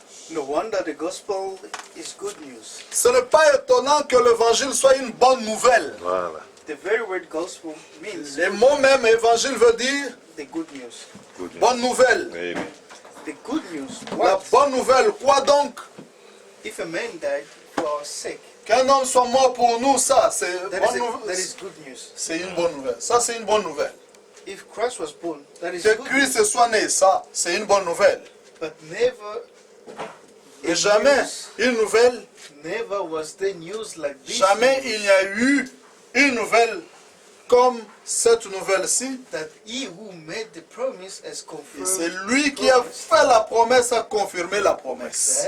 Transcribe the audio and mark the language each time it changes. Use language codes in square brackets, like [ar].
[en] No wonder the gospel is good news. [fr] Ce n'est pas étonnant que l'évangile soit une bonne nouvelle. Voilà. [en] The very word gospel means [fr] Le mot même évangile veut dire [en] the good news. Good news. [fr] bonne nouvelle. [en] Amen. The good news [fr] La [en] was [fr] bonne nouvelle, quoi donc? [en] if a man died for our sake, [fr] Qu'un homme soit mort pour nous, ça, c'est [en] that [fr] bonne [en] is, [fr] nouvelle. [en] that is good news. [fr] C'est une bonne nouvelle. Ça, c'est une bonne nouvelle. [en] If Christ was born, that is [fr] Que [en] good [fr] Christ [en] news. [fr] soit né, ça, c'est une bonne nouvelle. [en] But never, [fr] Et jamais une nouvelle, [en] never was there news like this. [fr] jamais il n'y a eu une nouvelle comme cette nouvelle-ci. [en] That he who made the promise has [fr] Et [en] confirmed. [fr] c'est lui qui a fait la promesse, a confirmé la promesse.